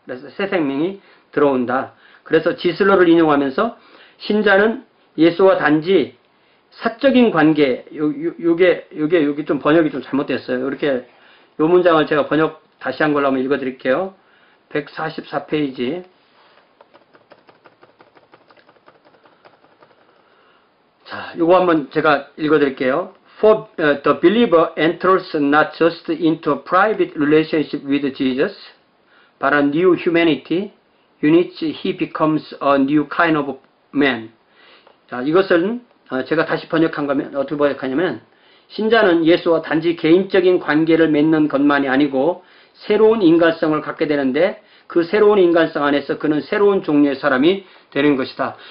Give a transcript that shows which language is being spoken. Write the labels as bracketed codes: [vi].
[ko] 그래서 새 생명이 들어온다. 그래서 지슬러를 인용하면서 신자는 예수와 단지 사적인 관계, 요게 좀 번역이 좀 잘못됐어요. 이렇게 요 문장을 제가 번역 다시 한 걸로 한번 읽어드릴게요. 144페이지. 자, 요거 한번 제가 읽어드릴게요. [en] For the believer enters not just into a private relationship with Jesus, but a new humanity, in which he becomes a new kind of man. [ko] 자, 이것은 제가 다시 번역한 거면 어떻게 번역하냐면 신자는 예수와 단지 개인적인 관계를 맺는 것만이 아니고 새로운 인간성을 갖게 되는데 그 새로운 인간성 안에서 그는 새로운 종류의 사람이 되는 것이다.